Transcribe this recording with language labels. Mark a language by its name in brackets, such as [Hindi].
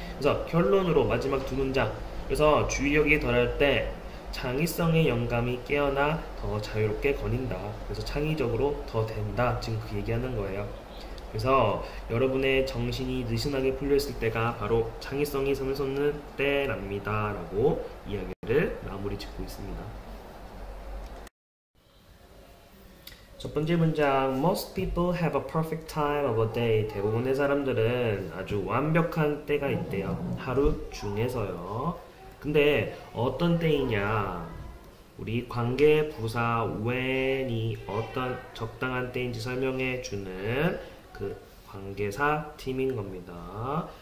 [Korean] 그래서 결론으로 마지막 두 문장, 그래서 주의력이 덜할 때 창의성의 영감이 깨어나 더 자유롭게 거닌다. 그래서 창의적으로 더 된다. 지금 그 얘기하는 거예요. 그래서 여러분의 정신이 느슨하게 풀려있을 때가 바로 창의성이 샘솟는 때랍니다 라고 이야기를 마무리 짓고 있습니다. [English] 첫 번째 문장, Most people have a perfect time of a day. [Korean] 대부분의 사람들은 아주 완벽한 때가 있대요. 하루 중에서요. 근데 어떤 때이냐, 우리 관계 부사 when이 어떤 적당한 때인지 설명해 주는 그 관계사 팀인 겁니다.